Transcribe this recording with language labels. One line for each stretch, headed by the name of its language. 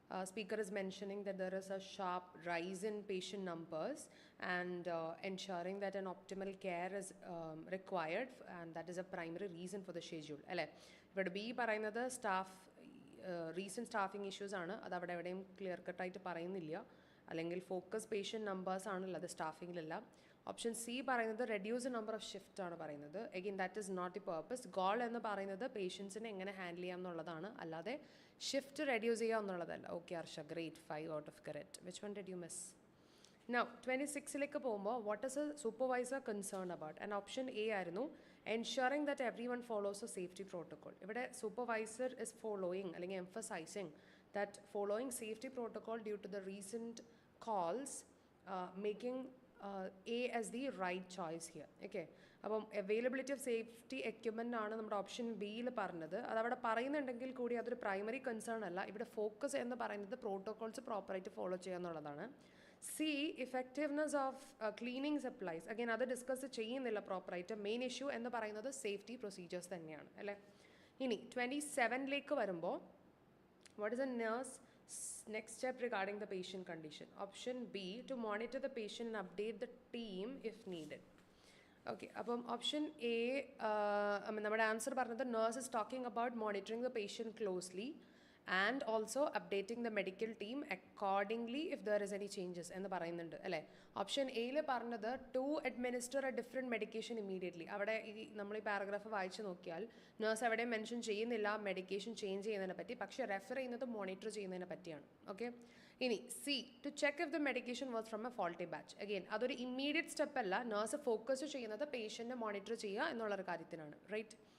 English: Speaker is mentioning that there is a sharp rise in patient numbers and ensuring that an optimal care is required, and that is a primary reason for the schedule. But B പറയുന്നത് staff recent staffing issues ആണ്.
Malayalam: അത് അവിടെ എവിടെയും clear കട്ടായിട്ട് പറയുന്നില്ല. അല്ലെങ്കിൽ focus patient numbers ആണുള്ളത് സ്റ്റാഫിങ്ങിലല്ല. Option C പറയുന്നത് reduce number of shift ആണ് പറയുന്നത്.
English: Again that is not the purpose.
Malayalam: Goal എന്ന് പറയുന്നത് പേഷ്യൻസിനെ എങ്ങനെ ഹാൻഡിൽ ചെയ്യാം എന്നുള്ളതാണ്, അല്ലാതെ ഷിഫ്റ്റ് റെഡ്യൂസ് ചെയ്യുക എന്നുള്ളതല്ല.
English: Okay Arsha, great, 5 out of correct. Which one did you miss? Now
Malayalam: 26ലേക്ക് പോകുമ്പോൾ
English: What is a supervisor concern about? And option A ആയിരുന്നു ensuring that everyone follows a safety protocol. ഇവിടെ supervisor is following അല്ലെങ്കിൽ emphasizing that following safety protocol due to the recent calls, making A as the right choice here.
Malayalam: Okay, അപ്പം availability of safety equipment ആണ് നമ്മുടെ option ബിയിൽ പറഞ്ഞത്. അതവിടെ പറയുന്നുണ്ടെങ്കിൽ കൂടി അതൊരു പ്രൈമറി കൺസേൺ അല്ല. ഇവിടെ ഫോക്കസ് എന്ന് പറയുന്നത് പ്രോട്ടോകോൾസ് പ്രോപ്പറായിട്ട് ഫോളോ ചെയ്യുക എന്നുള്ളതാണ്.
English: C, effectiveness of cleaning supplies.
Malayalam: Again, അത് ഡിസ്കസ് ചെയ്യുന്നില്ല പ്രോപ്പറായിട്ട്. മെയിൻ ഇഷ്യൂ എന്ന് പറയുന്നത് സേഫ്റ്റി പ്രൊസീജിയേഴ്സ് തന്നെയാണ് അല്ലേ. ഇനി 27ലേക്ക് വരുമ്പോൾ
English: what is a nurse next step regarding the patient condition? Option B, to monitor the patient and update the team if needed. Okay,
Malayalam: അപ്പം ഓപ്ഷൻ എ നമ്മുടെ ആൻസർ പറഞ്ഞത്
English: nurse is talking about monitoring the patient closely and also updating the medical team accordingly if there is any changes
Malayalam: എന്ന് പറയുന്നുണ്ട് അല്ലേ. Option എയിൽ പറഞ്ഞത്
English: To administer a different medication immediately.
Malayalam: അവിടെ നമ്മൾ ഈ പാരഗ്രാഫ് വായിച്ച് നോക്കിയാൽ നേഴ്സ് അവിടെ മെൻഷൻ ചെയ്യുന്നില്ല മെഡിക്കേഷൻ ചേഞ്ച് ചെയ്യുന്നതിനെ പറ്റി, പക്ഷേ റെഫർ ചെയ്യുന്നത് മോണിറ്റർ ചെയ്യുന്നതിനെ പറ്റിയാണ്. ഓക്കെ, ഇനി C
English: To check if the medication was from a faulty batch.
Malayalam: Again അതൊരു ഇമ്മീഡിയറ്റ് സ്റ്റെപ്പ് അല്ല, നേഴ്സ് ഫോക്കസ് ചെയ്യുന്നത് പേഷ്യൻറ്റിനെ മോണിറ്റർ ചെയ്യുക എന്നുള്ളൊരു കാര്യത്തിനാണ്. റൈറ്റ്.